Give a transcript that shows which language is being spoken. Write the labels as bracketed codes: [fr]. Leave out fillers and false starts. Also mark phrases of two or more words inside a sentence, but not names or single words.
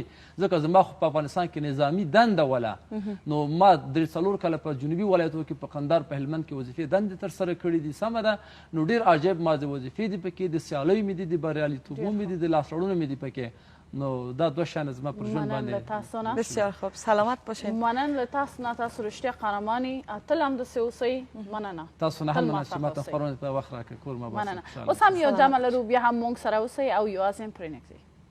[ps] ځکه زما خو په افغانستان کې نظامي دنده وله. نو ما 3 کاله په جنوبي ولایتونو کې په قندهار په هلمند کې وظیفې دندې ترسره کړي دي. سمه ده. نو ډېر عجیب ما د وظیفې دي پکې، د سیالیو مې دي، د بریالیتوبو مې دي، د لاسوړنو مې دي پکې. نو دا دو شان زما پر ژوند باندې. [fa] بسیار خوب، سلامت باشید. [ps] مننه له تاسو نه. تاسو رښتیا قهرماني، تل همداسې اوسئ. مننه. تاسو نه هم مننه چې ما ته خپرونې په وخت راکړئ. کور مو اباد. مننه. اوس هم یو جمع لرو، بیا هم موږ سره اوسئ او یوازې هم پرې نږدې.